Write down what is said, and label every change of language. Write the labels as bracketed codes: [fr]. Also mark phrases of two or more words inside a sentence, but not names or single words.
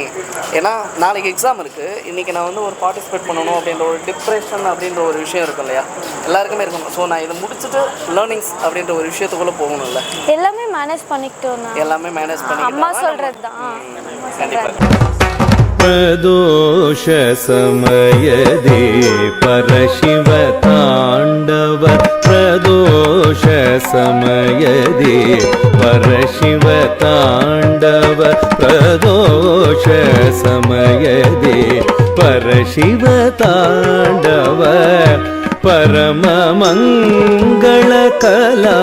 [ta] ஏன்னா நாளைக்கு எக்ஸாம் இருக்குது, இன்றைக்கி நான் வந்து ஒரு பார்ட்டிசிபேட் பண்ணணும் அப்படின்ற ஒரு டிப்ரெஷன் அப்படின்ற ஒரு விஷயம் இருக்கும் இல்லையா, எல்லாருக்குமே இருக்கணும். ஸோ நான் இதை முடிச்சுட்டு லேர்னிங்ஸ் அப்படின்ற ஒரு விஷயத்துக்குள்ளே போகணும்ல. எல்லாமே மேனேஜ் பண்ணிக்கிட்டோம். எல்லாமே மேனேஜ் பண்ணி அம்மா சொல்கிறது தான். கண்டிப்பாக. [kn] ಪ್ರದೋಷ ಸಮಯದೆ ಪರಶಿವ ತಾಂಡವ ಪ್ರದೋಷ ಸಮಯದೆ ಪರಶಿವ ತಾಂಡವ ಪ್ರದೋಷ ಸಮಯದೆ ಪರಶಿವ ತಾಂಡವ ಪರಮ ಮಂಗಲ ಕಲಾ